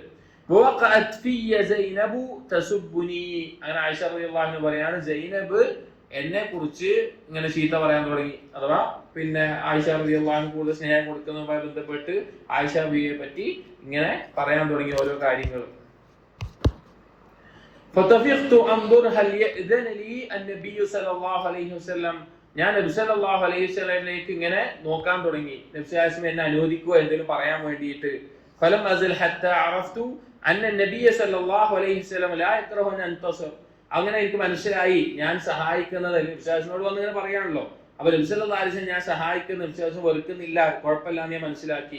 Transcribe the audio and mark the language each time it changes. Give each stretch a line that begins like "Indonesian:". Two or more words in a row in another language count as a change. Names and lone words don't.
Arabic: وقعت في زينب تسبني,
Malayalam: അങ്ങനെ ആയിഷ
Arabic: رضي الله عنها
Malayalam: പറയാണ്, സൈനബ് എന്നെ കുറിച്ച് ഇങ്ങനെ ചീത്ത പറയാൻ തുടങ്ങി, അഥവാ പിന്നെ ആയിഷ
Arabic: رضي الله عنها
Malayalam: കൂടുതൽ സ്നേഹം കൊടുക്കുന്നതുമായി ബന്ധപ്പെട്ട് ആയിഷ ബീവിയെ പറ്റി ഇങ്ങനെ പറയാൻ തുടങ്ങി ഓരോ കാര്യങ്ങൾ.
Arabic: فطفقت انظر هل يأذن لي النبي صلى الله عليه وسلم,
Malayalam: ഞാൻ നബി
Arabic: صلى الله عليه وسلم
Malayalam: ഇങ്ങനെ നോക്കാൻ തുടങ്ങി, നബി
Arabic: صلى الله عليه وسلم
Malayalam: എന്നെ അനുവദിക്കുമോ എന്തെങ്കിലും പറയാൻ വേണ്ടിയിട്ട്.
Arabic: فلم أزل حتى عرفت أن النبي صلى الله عليه وسلم لا يكره أن أنتصر,
Malayalam: അങ്ങനെ എനിക്ക് മനസ്സിലായി ഞാൻ സഹായിക്കുന്നത് നബി
Arabic: صلى الله عليه وسلم
Malayalam: വന്നിങ്ങനെ പറയാണല്ലോ, അപ്പൊ നബി
Arabic: صلى الله عليه وسلم
Malayalam: ഞാൻ സഹായിക്കുന്ന നബി
Arabic: صلى الله عليه وسلم
Malayalam: വെറുക്കുന്നില്ല, കുഴപ്പമില്ല എന്ന് ഞാൻ മനസ്സിലാക്കി.